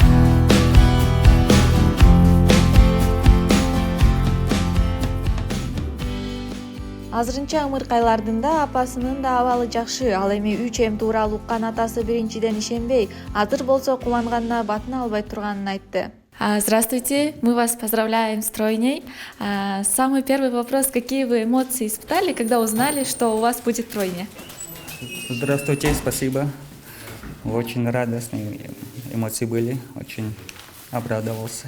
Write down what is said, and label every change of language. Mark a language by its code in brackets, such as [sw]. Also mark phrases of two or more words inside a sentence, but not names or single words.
[ky] Азырынча ымыркайлардын да апасынын да абалы жакшы. Ал эми 3М тууралуу уккан атасы биринчиден ишенбей, азыр болсо кубанганына батын албай турганын айтты. [ru] Здравствуйте, мы вас поздравляем с тройней. Самый первый вопрос: какие вы эмоции испытали, когда узнали, что у вас будет тройня? Здравствуйте, спасибо. Очень радостные эмоции были, очень обрадовался.